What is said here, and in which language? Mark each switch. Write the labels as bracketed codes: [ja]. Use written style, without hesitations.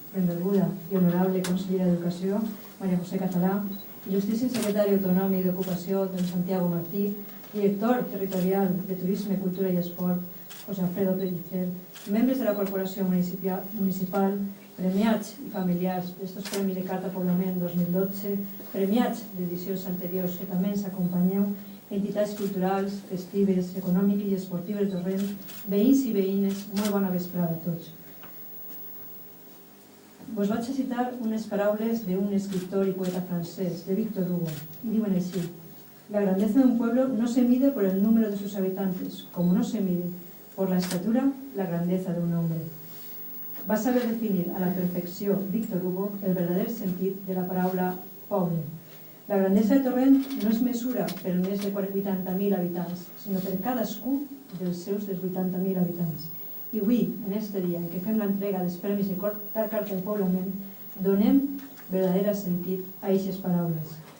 [ca] Benvolguda i honorable consellera d'Educació, Maria José Català, il·lustríssim secretari autonòmic d'Ocupació, don Santiago Martí, director territorial de Turisme, Cultura i Esport, José Alfredo Pellicer, membres de la Corporació Municipal, premiats i familiars d'estos Premis de Carta Poblament 2012, premiats d'edicions anteriors que també ens acompanyeu, entitats culturals, festives, econòmiques i esportives de Torrent, veïns i veïnes, molt bona vesprada a tots. Vos vaig a citar unes paraules d'un escriptor y poeta francés, de Victor Hugo, y diuen així: [es] la grandeza de un pueblo no se mide por el número de sus habitantes, como no se mide por la estatura la grandeza de un hombre. [ca] Va saber definir a la perfecció Victor Hugo el verdader sentit de la paraula poble. La grandesa de Torrent no es mesura per més de 80.000 habitants, sinó per cadascun dels seus 80.000 habitants. I avui, en aquest dia en què fem l'entrega dels Premis de Carta de Poblament, donem verdader sentit a aquestes paraules.